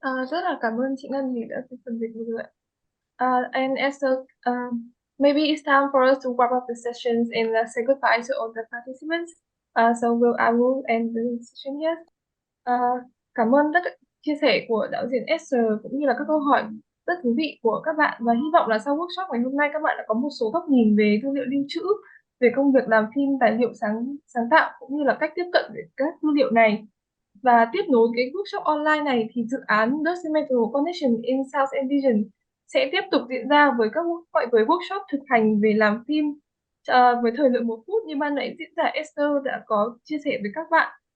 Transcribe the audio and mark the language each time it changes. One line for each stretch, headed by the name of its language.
Vietnamese: Rất là cảm ơn chị Ngân vì đã phần dịch vừa rồi.
English: And Esther, maybe it's time for us to wrap up the sessions and say goodbye to all the participants. So I will end the session here.
Vietnamese: Cảm ơn tất cả chia sẻ của đạo diễn Esther cũng như là các câu hỏi rất thú vị của các bạn, và hy vọng là sau workshop ngày hôm nay các bạn đã có một số góc nhìn về tư liệu lưu trữ, về công việc làm phim tài liệu sáng tạo cũng như là cách tiếp cận với các tư liệu này. Và tiếp nối cái workshop online này thì dự án Documental Connection in Sound and Vision sẽ tiếp tục diễn ra với workshop thực hành về làm phim với thời lượng 1 phút như ban nãy diễn giả Esther đã có chia sẻ với các bạn.